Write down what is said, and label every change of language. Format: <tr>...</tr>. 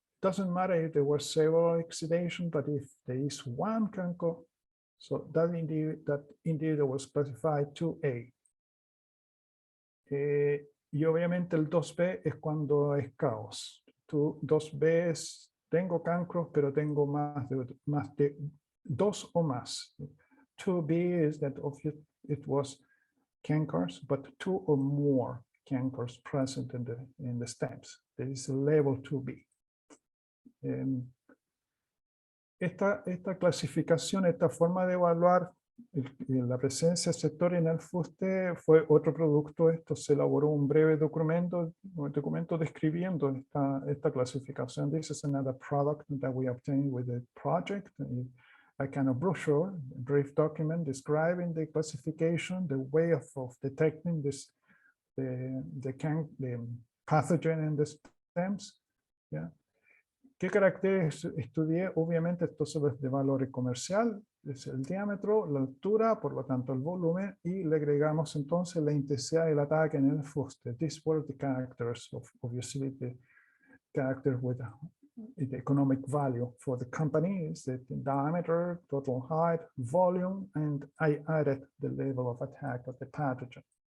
<en>Doesn't matter if there were several exudations, but if there is one cancer, so that indeed was specified 2A.</en> <es>Y obviamente el 2B es cuando es caos. 2B es, tengo cancros, pero tengo más de 2 o más.</es> <en>2B is that it was cancers, but 2 or more cancers present in the stems. This is level 2B.</en> <es>Esta clasificación, esta forma de evaluar la presencia septoria en el fuste fue otro producto. Esto se elaboró un breve documento describiendo esta clasificación.</es> <en>This is another product that we obtained with the project. A kind of brochure, a brief document describing the classification, the way of detecting this, the pathogen in the stems. Yeah.</en> <es>¿Qué caracteres estudié? Obviamente esto es de valor comercial, es el diámetro, la altura, por lo tanto el volumen, y le agregamos entonces la intensidad del ataque en el fuste.</es> <en>These were the characters of obviously the characters with the economic value for the company is the diameter, total height, volume, and I added the level of attack of the pathogen.</en>